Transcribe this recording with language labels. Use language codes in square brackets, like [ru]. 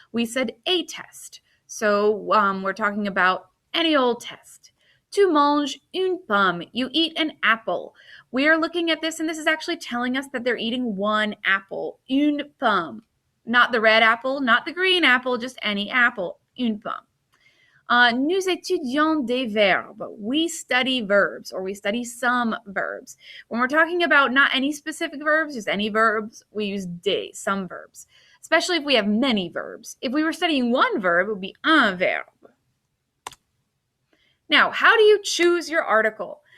[en] We said a test. So we're talking about any old test. [fr] Tu manges une pomme. [en] You eat an apple. We are looking at this, and this is actually telling us that they're eating one apple. [fr] Une pomme. [en] Not the red apple, not the green apple, just any apple. [fr] Une pomme. Nous étudions des verbes. [en] We study verbs, or we study some verbs. When we're talking about not any specific verbs, just any verbs, we use des, some verbs, especially if we have many verbs. If we were studying one verb, it would be [fr] un verbe. [en] Now, how do you choose your article?